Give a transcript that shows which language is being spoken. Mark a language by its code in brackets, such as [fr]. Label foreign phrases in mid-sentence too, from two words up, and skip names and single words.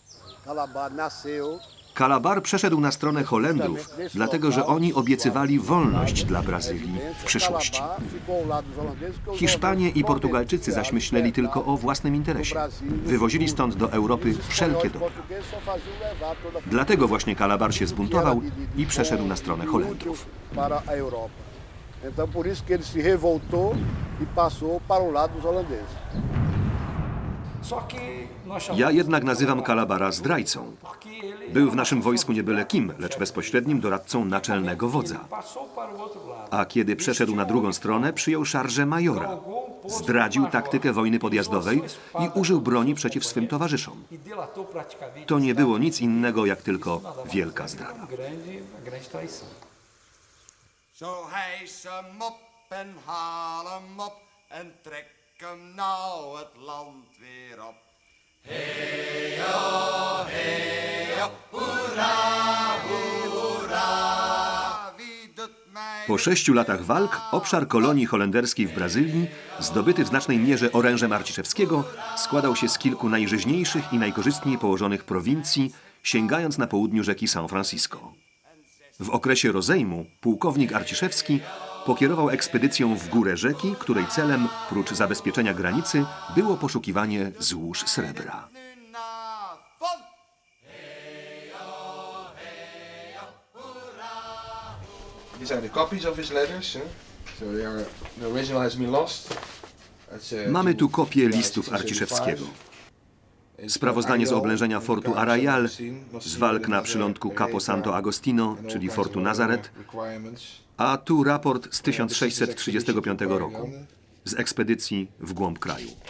[pl] Calabar przeszedł na stronę Holendrów, dlatego że oni obiecywali wolność dla Brazylii w przyszłości. Hiszpanie i Portugalczycy zaś myśleli tylko o własnym interesie. Wywozili stąd do Europy wszelkie dobra. Dlatego właśnie Calabar się zbuntował i przeszedł na stronę Holendrów. [pt] Então por isso que ele se revoltou e passou para o lado dos holandeses. [pl] Ja jednak nazywam Kalabara zdrajcą. Był w naszym wojsku nie byle kim, lecz bezpośrednim doradcą naczelnego wodza. A kiedy przeszedł na drugą stronę, przyjął szarżę majora. Zdradził taktykę wojny podjazdowej i użył broni przeciw swym towarzyszom. To nie było nic innego jak tylko wielka zdrada. [nl] Zo hijs hem op en haal hem op en trek hem nou het land weer op. Hey-o, hey-o, hoera, hoera. Wie doet mij... [pl] Po 6 latach walk obszar kolonii holenderskiej w Brazylii, zdobyty w znacznej mierze orężem Arciszewskiego, składał się z kilku najżyźniejszych i najkorzystniej położonych prowincji, sięgając na południu rzeki São Francisco. W okresie rozejmu pułkownik Arciszewski pokierował ekspedycją w górę rzeki, której celem, prócz zabezpieczenia granicy, było poszukiwanie złóż srebra. Nu na van. [en] These are the copies of his letters. So they are, the original has been lost. [pl] Mamy tu kopię listów Arciszewskiego. Sprawozdanie z oblężenia fortu Arraial, z walk na przylądku Capo Santo Agostino, czyli fortu Nazaret, a tu raport z 1635 roku, z ekspedycji w głąb kraju.